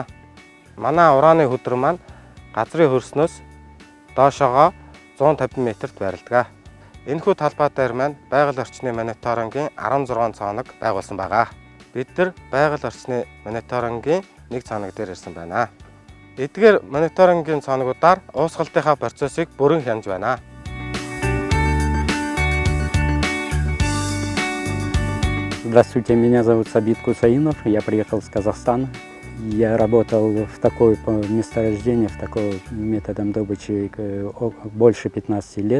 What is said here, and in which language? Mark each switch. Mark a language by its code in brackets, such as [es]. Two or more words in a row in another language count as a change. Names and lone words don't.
[mn] Манай урааны хөдөр маань газрын хөрснөөс доошоогоо 150 м-т байрладаг. Энэхүү талбай дээр маань байгаль орчны мониторингийн 16 цооног байгуулсан байгаа. Бид нар байгаль орчны мониторингийн 1 цооног дээр ирсэн байна. Эдгээр мониторингийн цооногудаар уусгалтынхаа процессыг бүрэн хянж байна. [ru] Здравствуйте, меня зовут Сабит Кусаинов, я приехал с Казахстана. Я работал в такой месторождении, в такой методом добычи больше 15 лет.